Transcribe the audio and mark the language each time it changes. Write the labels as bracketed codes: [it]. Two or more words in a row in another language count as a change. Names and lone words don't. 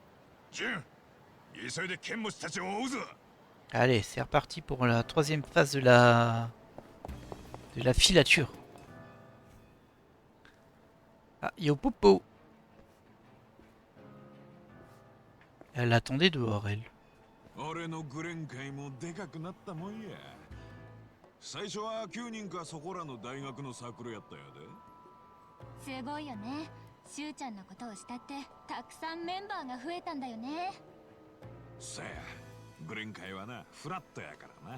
[fr] Allez, c'est reparti pour la troisième phase de la filature. Ah, Yopopo. Elle attendait dehors, elle. [ja] 俺のグレン会もでかくなったもんや。最初は9人かそこらの大学のサークルやったやで。すごいよね。しゅうちゃんのことを慕ってたくさんメンバーが増えたんだよね。さや、グレン会はな、フラットやからな。